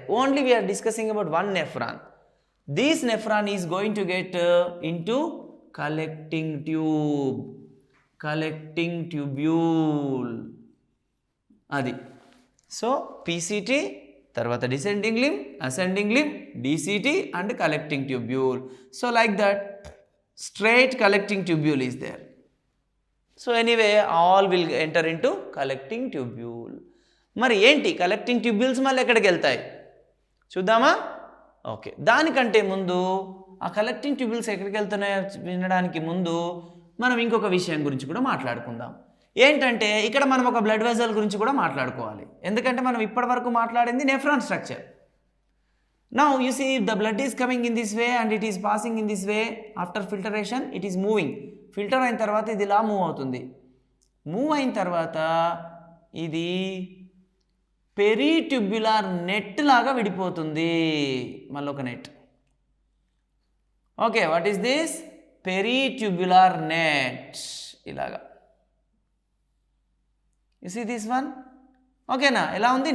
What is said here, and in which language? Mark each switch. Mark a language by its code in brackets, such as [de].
[en] Only we are discussing about one nephron. This nephron is going to get into collecting tube, collecting tubule. అది. So PCT, తర్వాత descending limb, ascending limb, DCT and collecting tubule. So like that, straight collecting tubule is there. So anyway, all will enter into collecting tubule. [te] మరి ఏంటి collecting tubules మళ్ళీ ఎక్కడికి వెళ్తాయి చూద్దామా? Okay, దానికంటే ముందు ఆ కలెక్టింగ్ ట్యూబ్యూల్స్ ఎక్కడికి వెళ్తున్నాయో వినడానికి ముందు మనం ఇంకొక విషయం గురించి కూడా మాట్లాడుకుందాం. ఏంటంటే ఇక్కడ మనం ఒక బ్లడ్ వెజల్ గురించి కూడా మాట్లాడుకోవాలి. ఎందుకంటే మనం ఇప్పటి వరకు మాట్లాడింది nephron structure. [en] Now you see, the blood is coming in this way and it is passing in this way. After filtration it is moving. [te] Filter అయిన తర్వాత ఇది ఇలా మూవ్ అవుతుంది. మూవ్ అయిన తర్వాత ఇది పెరిట్యూబ్యులర్ నెట్ లాగా విడిపోతుంది. మళ్ళీ ఒక net. Okay, [en] What is this? [te] Peritubular net. ఇలాగా [en] You see this one. [te] ఓకేనా? ఎలా ఉంది?